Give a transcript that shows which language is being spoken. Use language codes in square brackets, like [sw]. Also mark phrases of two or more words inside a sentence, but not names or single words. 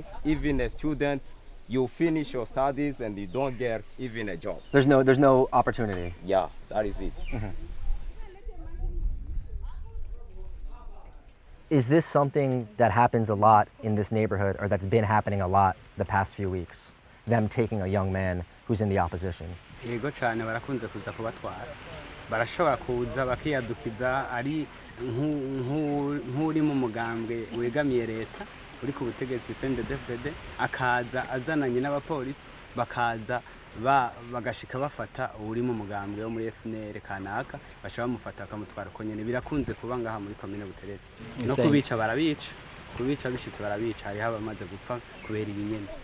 [en] Even a student, you finish your studies and you don't get even a job. There's no opportunity. Yeah, that is it. Mm-hmm. Is this something that happens a lot in this neighborhood, or that's been happening a lot the past few weeks? Them taking a young man who's in the opposition? [rn] Yego cyane barakunze kuza kubatwara. Barashobora kuza bakiyadukiza ari nk'uri mu mugambwe wegamiye leta uri ku butegetsi CNDD-FDD akaza azananye n'abapolisi bakaza bagashika bafata uri mu mugambwe wo muri FNL kanaka basha bamufata bakamutwara ko nyene birakunze kuba ngaha muri commune Buterere no kubica barabica kubica bishitse barabica hari abamaze gupfa kubera ibinyene